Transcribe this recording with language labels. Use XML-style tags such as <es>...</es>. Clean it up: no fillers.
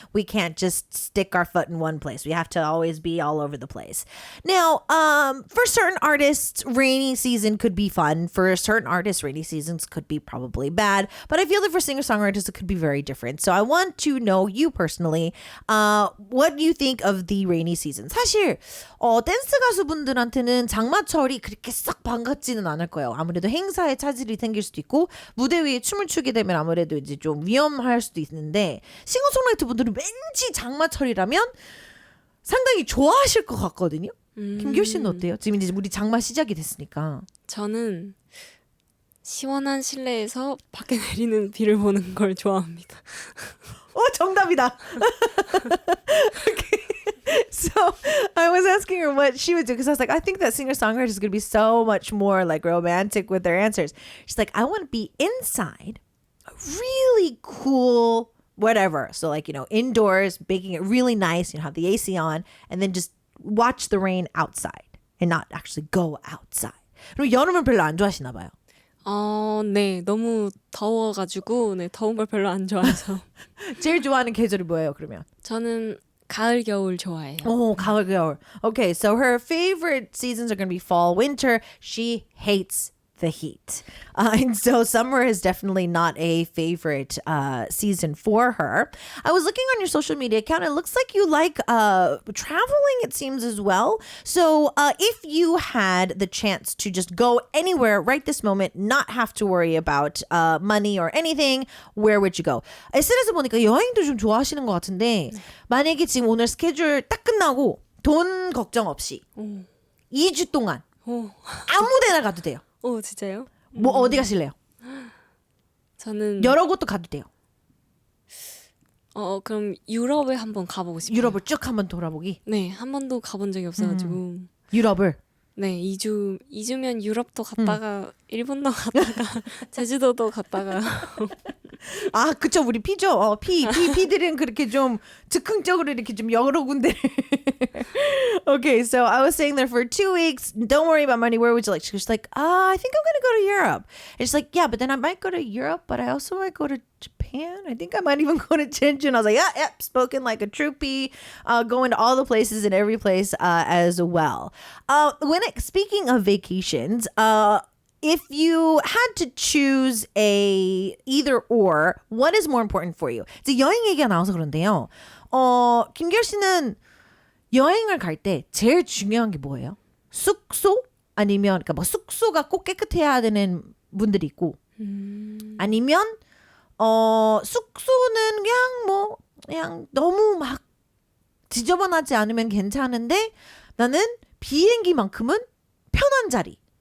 <en>We can't just stick our foot in one place. We have to always be all over the place. Now, for certain artists, rainy season could be fun. For certain artists, rainy seasons could be probably bad. But I feel that for singer-songwriters, it could be very different. So I want to know you personally, what do you think of the rainy season?</en> <ko>사실 댄스 가수분들한테는 장마철이 그렇게 싹 반갑지는 않을 거예요. 아무래도 행사에 차질이 생길 수도 있고 무대 위에 춤을 추게 되면 아무래도 이제 좀 위험할 수도 있는데 싱어송라이터 분들은 왠지 장마철이라면 상당히 좋아하실 것 같거든요. 김규 씨는 어때요? 지금 이제 우리 장마 시작이 됐으니까. 저는 시원한 실내에서 밖에 내리는 비를 보는 걸 좋아합니다. 정답이다.</ko> <en>Okay. So I was asking her what she would do because I was like, I think that singer-songwriters is going to be so much more like romantic with their answers. She's like, I want to be inside, really cool, whatever. So like, you know, indoors, making it really nice, you know, have the AC on, and then just watch the rain outside and not actually go outside.</en> <ko>그럼 여름을 별로 안 좋아하시나 봐요. 네, 너무 더워가지고 더운 걸 별로 안 좋아해서. 제일 좋아하는 계절이 뭐예요, 그러면? 저는 가을, 겨울 좋아해요. 가을, 겨울.</ko> <en>Okay, so her favorite seasons are going to be fall, winter. She hates the heat. And so summer is definitely not a favorite season for her. I was looking on your social media account. It looks like you like traveling, it seems, as well. So if you had the chance to just go anywhere right this moment, not have to worry about money or anything, where would you go?</en> <ko>SNS 보니까 여행도 좀 좋아하시는 것 같은데 만약에 지금 오늘 스케줄 딱 끝나고 돈 걱정 없이 2주 동안 아무 데나 가도 돼요. 진짜요? 뭐 어디 가실래요? 저는 여러 곳도 가도 돼요. 그럼 유럽에 한번 가보고 싶어요. 유럽을 쭉 한번 돌아보기. 네, 한 번도 가본 적이 없어가지고. 유럽을. 네, 2주면 유럽도 갔다가 일본도 갔다가 제주도도 갔다가 아, 그쵸. 우리 P죠. P들은 그렇게 좀 즉흥적으로 이렇게 좀 여러 군데.</ko> <en>Okay, so I was staying there for 2 weeks. Don't worry about money. Where would you like? She was like, I think I'm going to go to Europe. And she's like, yeah, but then I might go to Europe, but I also might go to Japan. I think I might even go to Jeju. I was like, yeah, spoken like a troopy, going to all the places and every place as well. Speaking of vacations, if you had to choose a either or, what is more important for you?</en> <ko>이제 여행 얘기가 나와서 그런데요. 김결 씨는 여행을 갈 때 제일 중요한 게 뭐예요? 숙소? 아니면 그러니까 뭐 숙소가 꼭 깨끗해야 되는 분들이 있고, 아니면 숙소는 그냥 너무 막 지저분하지 않으면 괜찮은데 나는 비행기만큼은 편한 자리.</ko>